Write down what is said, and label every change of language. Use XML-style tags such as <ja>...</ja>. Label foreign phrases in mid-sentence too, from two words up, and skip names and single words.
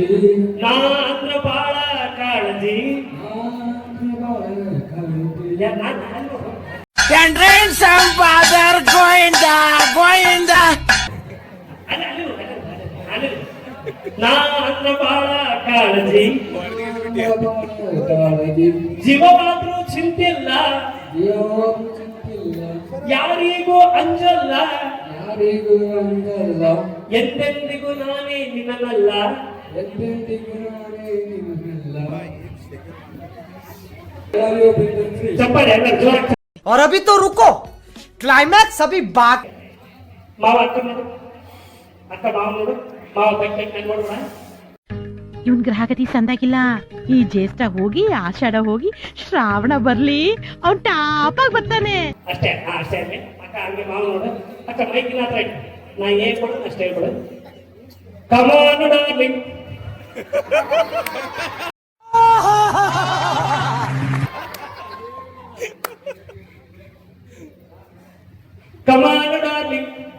<kn>ನಾತ್ರ ಬಾಳ ಕಾಳಜಿ ನಾತ್ರ ಬಾಳ ಕಾಳಜಿ ಜೀವವಾದ್ರೂ ಚಿಂತಿಲ್ಲ ಯಾರಿಗೂ ಅಂಜಲ್ಲ ಯಾರಿಗೂ ಅಂದಲ್ಲ ಎಂದೆಂದಿಗೂ ನಾನೇ ನಿನ್ನಲ್ಲ ಎಂದೆಂದಿಗೂ ನಾನೇ ನಿನ್ನಲ್ಲ ಚಪ್ಪಾಳೆ ಎಲ್ಲ ಜೋರ</kn> <hi>और अभी तो रुको क्लाइमैक्स अभी बाकी</hi> <kn>ಮಾವ ಅಕ್ಕ ನೋಡು ಅಕ್ಕ ಮಾವ ನೋಡು ಮಾವ ಬೆಟ್ಟ ನೋಡುವ ಇವನ್ ಗ್ರಹಗತಿ ಸಂದಾಗಿಲ್ಲ ಈ ಜ್ಯೇಷ್ಠ ಹೋಗಿ ಆಷಾಢ ಹೋಗಿ ಶ್ರಾವಣ ಬರ್ಲಿ ಅವ್ನ್ ಟಾಪ್ ಆಗಿ ಬರ್ತಾನೆ ಅಷ್ಟೇ ಅಷ್ಟೇ ಅಲ್ಲೇ ಅಕ್ಕ ಹಂಗೆ ಮಾವ ನೋಡು ಅಕ್ಕ ಮೈಕಿನ ಹತ್ರ ಇಟ್ಟು ನಾ ಏನ್ ಕೊಡು ಅಷ್ಟೇ ಹೇಳ್ಕೊಡು</kn> <en>come on darling come on darling</en>